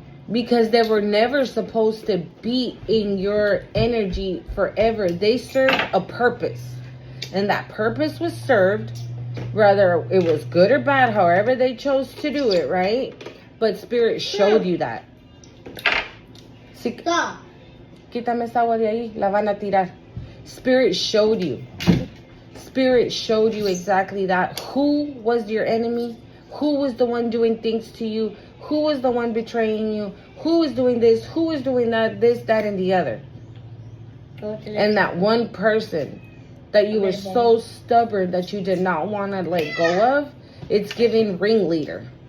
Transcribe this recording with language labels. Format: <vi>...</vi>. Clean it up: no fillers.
<en>Because they were never supposed to be in your energy forever. They served a purpose. And that purpose was served, whether it was good or bad, however they chose to do it, right? But Spirit showed you that. Stop.</en> <es>Quítame esa agua de ahí, la van a tirar.</es> <en>Spirit showed you. Spirit showed you exactly that. Who was your enemy? Who was the one doing things to you? Who was the one betraying you? Who was doing this? Who was doing that? This, that, and the other. And that one person that you were so stubborn that you did not want to let go of, it's giving ringleader.</en>